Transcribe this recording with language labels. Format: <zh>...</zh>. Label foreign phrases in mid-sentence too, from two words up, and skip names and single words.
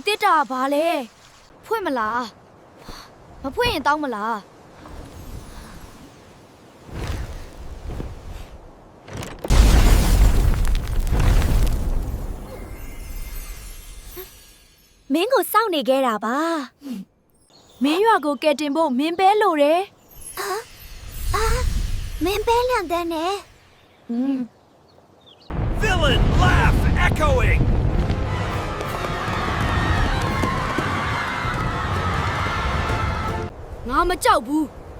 <my>ဘာလဲဖွင့်မလားမဖွင့်ရင်တောင်းမလားမင်းကိုစောင့်နေခဲ့တာပါမင်းရွာကိုကယ်တင်ဖို့မင်းပဲလိုတယ်မင်းပဲလန့်တဲ့နဲ့ Villain laugh echoing. ငါမကြောက်ဘူး</my>